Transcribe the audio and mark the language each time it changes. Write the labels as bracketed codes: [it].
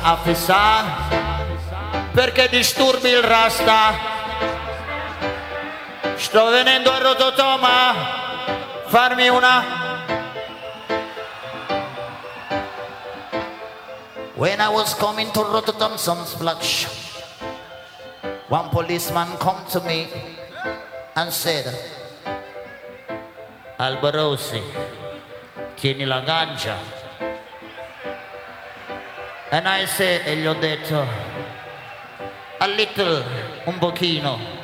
[en] Officer, [it] perché disturbi il Rasta? Sto venendo a Rototoma, farmi una... [en] When I was coming to Rotterdam, some splash, one policeman come to me and said, Alberosi, [it] tieni la ganja. [en] And I said, [it] e gli ho detto, [en] a little, [it] un pochino.